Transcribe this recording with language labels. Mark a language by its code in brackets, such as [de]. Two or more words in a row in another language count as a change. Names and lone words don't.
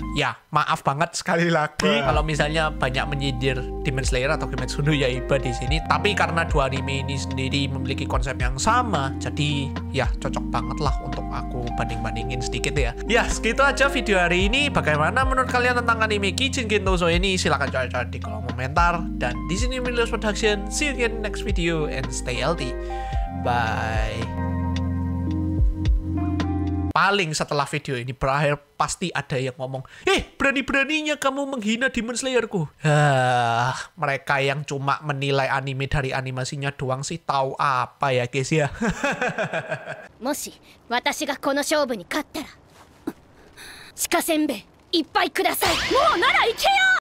[id] Ya, maaf banget sekali lagi kalau misalnya banyak menyindir Demon Slayer atau Kimetsu no Yaiba di sini. Tapi karena dua anime ini sendiri memiliki konsep yang sama, jadi ya cocok banget lah untuk aku banding-bandingin sedikit ya. Ya, segitu aja video hari ini. Bagaimana menurut kalian tentang anime Kijin Gentouso ini? Silahkan coret-coret di kolom komentar. Dan di sini Milius Production. [en] See you again next video and stay healthy. Bye. [id] Paling setelah video ini berakhir pasti ada yang ngomong, berani-beraninya kamu menghina Demon Slayerku. Mereka yang cuma menilai anime dari animasinya doang sih tahu apa ya guys ya. [ja] もし、私がこの勝負に勝ったら、鹿せんべいいっぱいください。もうなら行けよ。